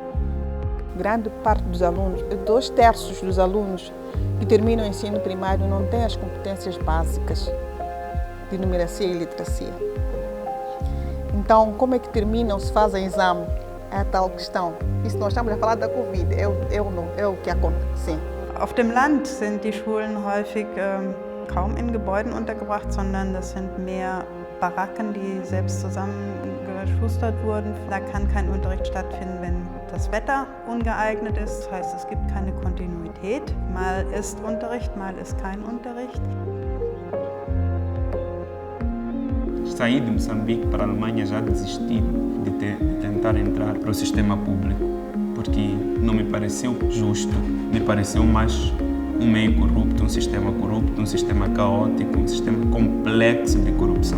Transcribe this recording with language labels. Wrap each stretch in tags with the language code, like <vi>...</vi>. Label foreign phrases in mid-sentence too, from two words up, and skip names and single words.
<pt>Grande parte dos alunos, 2/3 dos alunos que terminam o ensino primário não têm as competências básicas de numeracia e literacia. Então, como é que terminam, se fazem exame? É a tal questão. Isso nós estamos a falar da Covid, é o que acontece.</pt> <de>Auf dem Land sind die Schulen häufig kaum in Gebäuden untergebracht, sondern das sind mehr Baracken, die selbst zusammengeschustert wurden. Da kann kein Unterricht stattfinden, wenn das Wetter ungeeignet ist. Das heißt, es gibt keine Kontinuität. Mal ist Unterricht, mal ist kein Unterricht.</de> <pt>Saí de Moçambique para a Alemanha já desisti de tentar entrar para o sistema público, porque não me pareceu justo, me pareceu mais um meio corrupto, um sistema caótico, um sistema complexo de corrupção.</pt>